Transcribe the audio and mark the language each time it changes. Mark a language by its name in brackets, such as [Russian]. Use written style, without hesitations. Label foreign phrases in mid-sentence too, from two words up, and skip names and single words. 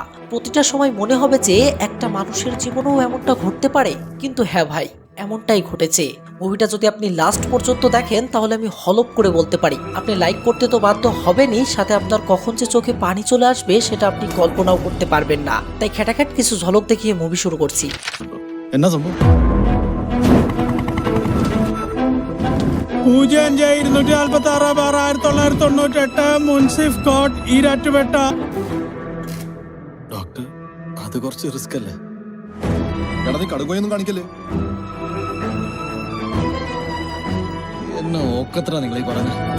[Bangla] প্রতিটা সময় মনে হবে যে একটা মানুষের জীবনেও এমনটা ঘটতে পারে। কিন্তু হ্যাঁ ভাই, এমনটাই ঘটেছে। মুভিটা যদি আপনি লাস্ট পর্যন্ত দেখেন তাহলে আমি হলপ করে বলতে পারি আপনি লাইক করতে তো বাধ্য হবেনই, সাথে আপনার কখন যে চোখে পানি চলে আসবে সেটা আপনি কল্পনাও করতে পারবেন না। তাই খ্যাটাখ্যাট কিছু ঝলক দেখিয়ে মুভি শুরু করছি। [Malayalam] എന്നാ സംഭവം? പൂജ്യം അഞ്ച് 246/6/1998 മുൻസിഫ് കോട്ട് ഈരാറ്റുപേട്ട. ഡോക്ടർ, അത് കുറച്ച് റിസ്ക് അല്ലേ? എടാ നീ കടുകയൊന്നും കാണിക്കല്ലേ? എന്നെ ഓക്കത്ര നിങ്ങൾ ഈ പറഞ്ഞ